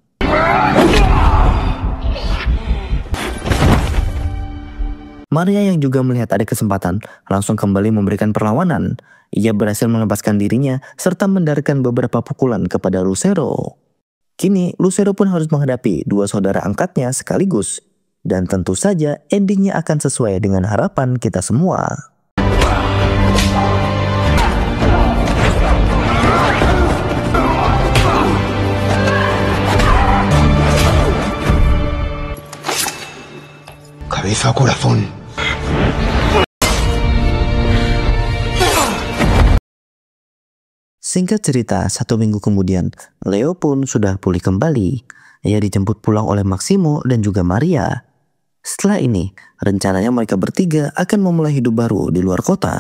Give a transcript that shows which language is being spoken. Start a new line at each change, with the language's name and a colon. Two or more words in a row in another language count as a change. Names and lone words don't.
Indonesian: Maria yang juga melihat ada kesempatan langsung kembali memberikan perlawanan. Ia berhasil melepaskan dirinya serta mendarikkan beberapa pukulan kepada Lucero. Kini Lucero pun harus menghadapi dua saudara angkatnya sekaligus. Dan tentu saja endingnya akan sesuai dengan harapan kita semua.
Spanish: Cabeza o corazón.
Indonesian: Singkat cerita, 1 minggu kemudian, Leo pun sudah pulih kembali. Ia dijemput pulang oleh Maximo dan juga Maria. Setelah ini, rencananya mereka bertiga akan memulai hidup baru di luar kota.